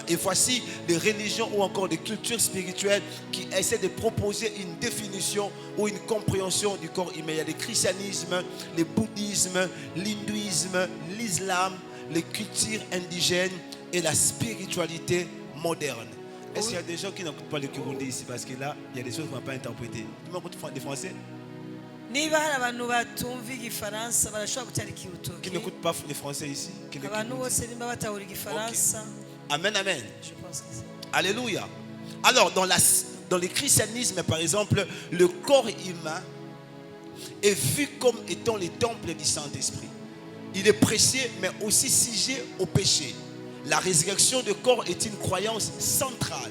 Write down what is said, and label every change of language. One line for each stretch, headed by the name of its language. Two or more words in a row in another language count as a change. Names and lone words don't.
French: Et voici les religions ou encore des cultures spirituelles qui essaient de proposer une définition ou une compréhension du corps humain. Il y a le christianisme, le bouddhisme, l'hindouisme, l'islam, les cultures indigènes et la spiritualité moderne. Est-ce qu'il y a des gens qui n'écoutent pas le Kirundi ici? Parce que là, il y a des choses qu'on ne va pas interpréter. Tout le monde écoute des Français?
Rundi: Niba hari abantu batumva igifaransa barashobora gutera ikirutoki.
French: Qui n'écoutent pas les Français ici?
Rundi: Abantu bose nimba batahura igifaransa.
French: Amen, amen. Je pense que c'est. Alléluia. Alors, dans le christianisme, par exemple, le corps humain est vu comme étant le temple du Saint-Esprit. Il est précieux, mais aussi sujet au péché. La résurrection du corps est une croyance centrale.